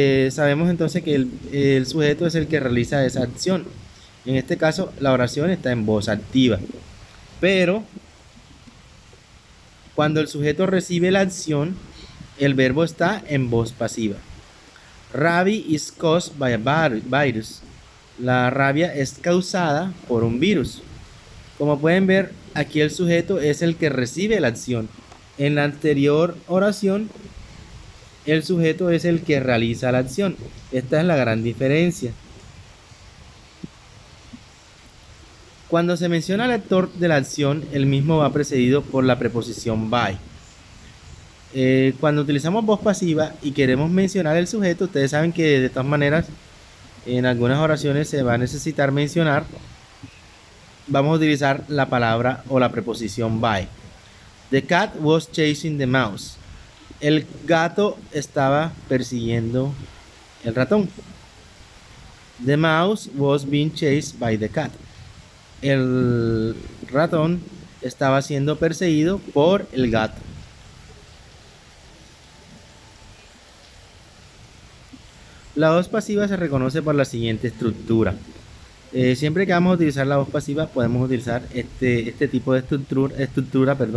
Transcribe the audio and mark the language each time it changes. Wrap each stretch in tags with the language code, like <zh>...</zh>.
<es>Sabemos entonces que el sujeto es el que realiza esa acción. En este caso, la oración está en voz activa. Pero cuando el sujeto recibe la acción, el verbo está en voz pasiva.</es> <en>Rabia is caused by a virus.</en> <es>La rabia es causada por un virus. Como pueden ver, aquí el sujeto es el que recibe la acción. En la anterior oración, el sujeto es el que realiza la acción. Esta es la gran diferencia. Cuando se menciona al actor de la acción, el mismo va precedido por la preposición by. Cuando utilizamos voz pasiva y queremos mencionar el sujeto, ustedes saben que de todas maneras en algunas oraciones se va a necesitar mencionar. Vamos a utilizar la palabra o la preposición by.</es> <en>The cat was chasing the mouse.</en> <es>El gato estaba persiguiendo el ratón.</es> <en>The mouse was being chased by the cat.</en> <es>El ratón estaba siendo perseguido por el gato. La voz pasiva se reconoce por la siguiente estructura. Siempre que vamos a utilizar la voz pasiva podemos utilizar este tipo de estructura.</es>